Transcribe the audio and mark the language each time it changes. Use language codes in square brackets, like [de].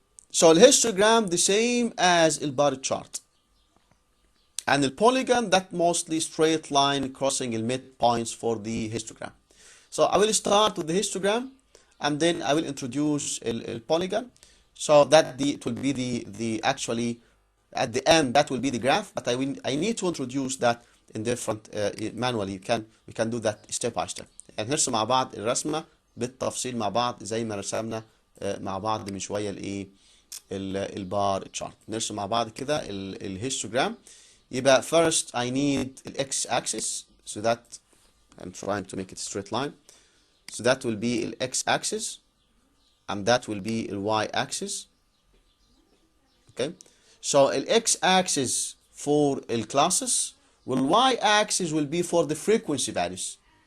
[en] So the histogram the same as the bar chart, and the polygon that mostly straight line crossing the midpoints for the histogram. So I will start with the histogram and then I will introduce a polygon, so that it will be the actually at the end that will be the graph, but I need to introduce that in different manually. We can do that step by step. [ar] يعني نرسم مع بعض الرسمة بالتفصيل مع بعض زي ما رسمنا مع بعض من شوية الايه البار تشارت. نرسم مع بعض كده الهيستوجرام. يبقى [en] first I need the x axis, so that I'm trying to make it a straight line. So that will be the x axis and that will be the y axis. Okay, so the x axis for the classes, well, y axis will be for the frequency values.